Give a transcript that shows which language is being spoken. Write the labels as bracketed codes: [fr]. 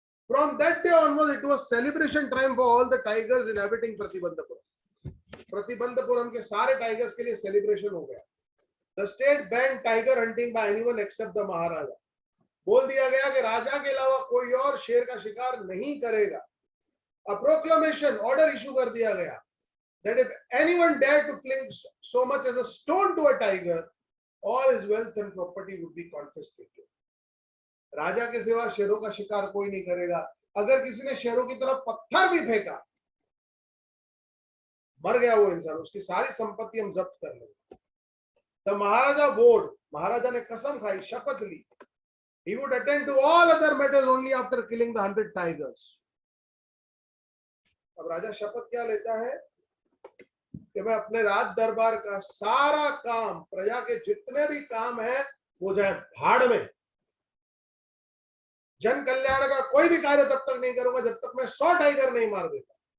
[en] From that day onwards, it was celebration time for all the tigers inhabiting Pratibandhapuram. [hi] Pratibandapuram के सारे tigers के लिए celebration हो गया. [en] The state banned tiger hunting by anyone except the Maharaja. [hi] बोल दिया गया कि राजा के अलावा कोई और शेर का शिकार नहीं करेगा. [en] A proclamation order issue [hi] कर दिया गया [en] that if anyone dared to fling so much as a stone to a tiger, all his wealth and property would be confiscated. [hi] राजा के सिवा शेरों का शिकार कोई नहीं करेगा. अगर किसी ने शेरों की तरफ पत्थर भी फेंका, मर गया वो इंसान, उसकी सारी संपत्ति हम जब्त कर लेंगे. [en] the maharaja vowed, [hi] महाराजा ने कसम खाई, शपथ ली, [en] he would attend to all other matters only after killing the 100 tigers. [hi] अब राजा शपथ क्या लेता है कि मैं अपने राज दरबार का सारा काम, प्रजा के जितने भी काम है वो जाए भाड़ में, जन कल्याण का कोई भी कार्य तब तक नहीं करूंगा जब तक मैं 100 टाइगर नहीं मार देता।